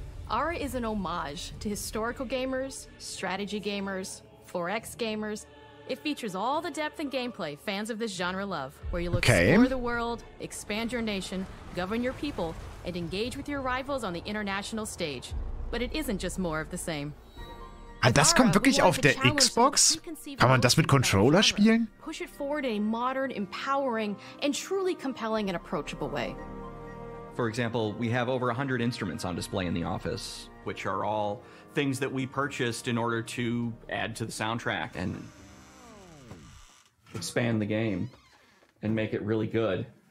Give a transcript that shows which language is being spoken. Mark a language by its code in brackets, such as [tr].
[en] Ara is an homage to historical gamers, strategy gamers, 4X gamers. It features all the depth and gameplay fans of this genre love, where you'll explore the world, expand your nation, govern your people, and engage with your rivals on the international stage. But it isn't just more of the same. [de] Ah, das kommt wirklich auf der Xbox? Kann man das mit Controller spielen? [en] Push it forward in a modern, empowering, and truly compelling and approachable way. For example, we have over 100 instruments on display in the office, which are all things that we purchased in order to add to the soundtrack and expand the game and make it really good.